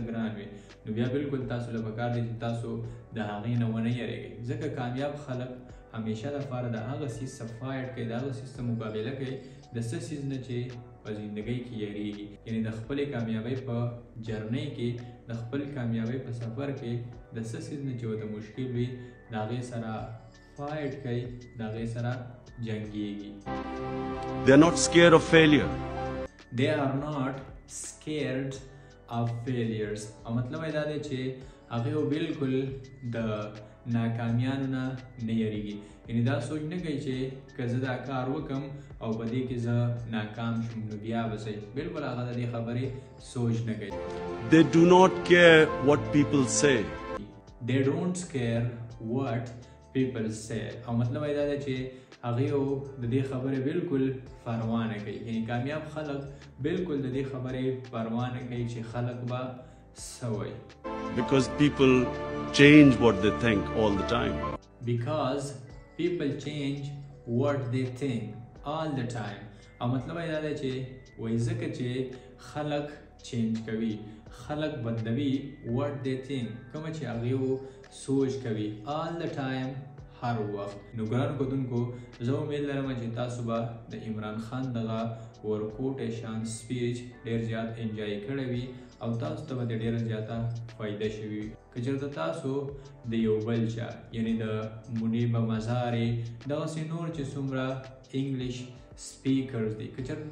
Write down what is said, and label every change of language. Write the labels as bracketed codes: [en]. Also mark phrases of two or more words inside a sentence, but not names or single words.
[ps] ګران وي نو بیا بالکل تاسو له پکار دی چې تاسو د هغې نه ونه یریږئ ځکه کامیاب خلک همیشه دپاره د هغه څیز څه فایټ کوي د هغه څیز څه مقابله کوي د څه څیز نه چې په زندګۍ کې یریږي یعنی د خپلې کامیابۍ په جرنۍ کې د خپل کامیابۍ په سفر کې د څه څیز نه چې ورته مشکل وي د هغې سره فایټ کوي د هغې سره جنګیږي. [en] They are not scared of failure. They are not scared of failures. [ps] او مطلب دا دی چې هغه بالکل د ناکامیانو نه یریږي. یعنی دا سوچ نه کوي چې که زه دا کار وکم او په دې کې زه ناکام شوم نو بیا به صحیح. بالکل هغه د دې خبرې سوچ نه کوي. [en] They do not care what people say. They don't care what people say. [ps] او مطلب دا دی چې هغه د دې خبرې بالکل پروا نه کوي. یعنی کامیاب خلک بالکل د دې خبرې پروا نه کوي چې خلک به څه وایي. [en] Because people change what they think all the time. Because people change what they think all the time. [ps] او مطلب دا دی چې وایي ځکه چې خلک چینج کوي، خلک بدلوي [en] what they think، [ps] کومه چې هغه سوچ کوي [en] all the time، [ps] هر وخت. نو ګرانو کتونکو زه امید لرم چې تاسو به د عمران خان دغه ورکوټ شان سپیچ ډیر زیات انجوای کړی وي او تاسو ته به ډیره زیاته فایده شوي وي. که چېرته تاسو د یو بل چا یعنی د منیب مزارې دغسې نور چې څومره [en] English speakers [ps] دي، که چېرته